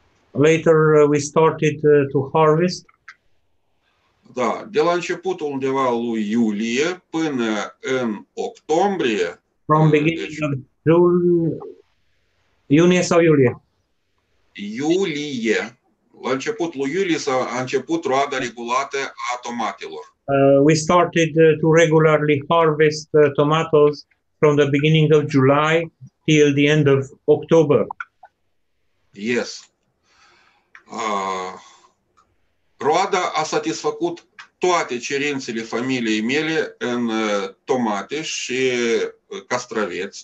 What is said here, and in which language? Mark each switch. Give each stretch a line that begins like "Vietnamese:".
English: Later, we started to harvest.
Romanian: da, de la începutul undeva lui iulie până în octombrie,
English: From beginning of June,
Romanian: iunie sau iulie? iulie, la începutul lui iulie a început roada regulată a tomatelor.
English: We started to regularly harvest tomatoes from the beginning of July till the end of October. Yes.
Romanian: Roada a satisfăcut toate cerințele familiei mele în tomate și castraveți.